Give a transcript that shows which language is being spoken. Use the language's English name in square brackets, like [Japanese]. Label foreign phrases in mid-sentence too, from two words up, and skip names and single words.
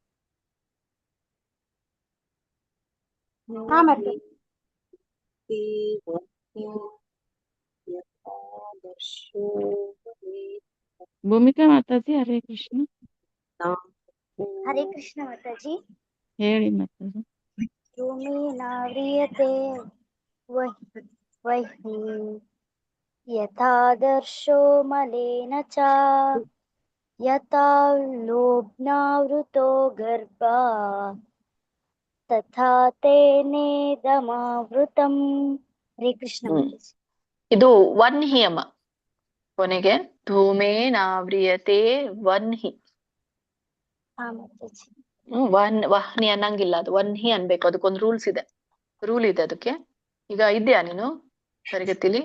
[Kannada] ಭೂಮಿಕಾ ಮಾತಾಜಿ. [Sanskrit] ಹರೇ ಕೃಷ್ಣ. ಹರೇ ಕೃಷ್ಣ ಮಾತಾಜಿ. [Kannada] ಹೇಳಿ ಮಾತಾಜಿ. [Sanskrit] ಧೂಮೇನಾವ್ರಿಯತೆ ವಹ್ನಿ ಯಥಾದರ್ಶೋ ಮಲೇನ ಚ ಯಥಾ ಲೋಭ್ನಾವೃತೋ ಗರ್ಭ तथा तेनेदमावृतम् हरे कृष्ण माताजी [Kannada] ಇದು ವನ್ಹಿ ಅಮ್ಮ ಕೊನೆಗೆ [Sanskrit] ಧೂಮೇನಾವ್ರಿಯತೆ ವನ್ಹಿ. [Hindi] हाँ माताजी [Kannada] ವಹ್ನಿ ಅನ್ನಂಗಿಲ್ಲ, ಅದು ವನ್ಹಿ ಅನ್ಬೇಕು. ಅದಕ್ಕೊಂದು ರೂಲ್ ಇದೆ ಅದಕ್ಕೆ. ಈಗ ಇದ್ಯಾ ನೀನು ತರಗತಿಲಿ?